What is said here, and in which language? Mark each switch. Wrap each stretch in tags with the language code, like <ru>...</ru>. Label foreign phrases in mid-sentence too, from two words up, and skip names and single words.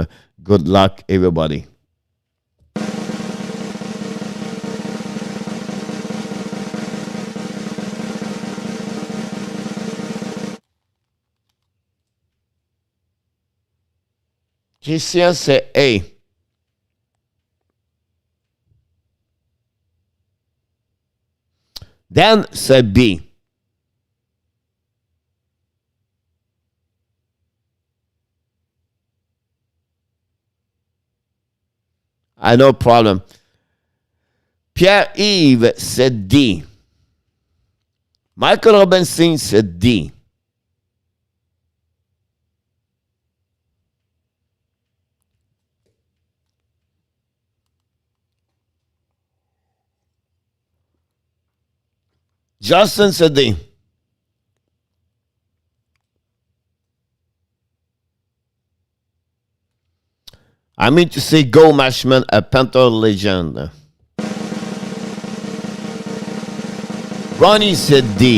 <en>Good luck, everybody. Christian,</en> <fr>c'est A. Dan, c'est B.</fr> <en>No problem.</en> <fr>Pierre-Yves, c'est D. Michael Robinson, c'est D. Justin, c'est D.</fr> <en>I mean to say go, Mashman, a Panther legend. Ronnie said D.</en>